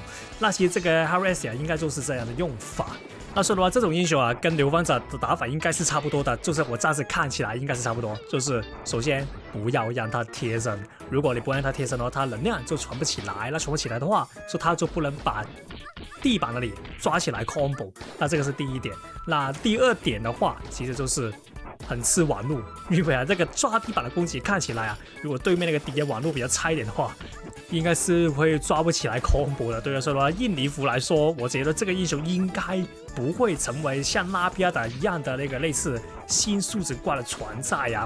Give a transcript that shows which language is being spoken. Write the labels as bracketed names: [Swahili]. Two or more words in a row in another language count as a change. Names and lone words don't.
[Chinese] 那其實這個 Haru Estia 應該就是這樣的用法。那說的話，這種英雄啊，跟流放者的打法應該是差不多的，就是我暫時看起來應該是差不多。就是首先不要讓他貼身，如果你不讓他貼身的話，他能量就傳不起來。那傳不起來的話，說他就不能把地板那裡抓起來 combo。那這個是第一點。那第二點的話，其實就是很吃網路，因為啊，這個抓地板的攻擊看起來啊，如果對面那個敵人網路比較差一點的話，應該是會抓不起來 combo 的。對，所以說印尼服來說，我覺得這個英雄應該不會成為像拉比亞達一樣的那個類似新數值怪的存在呀。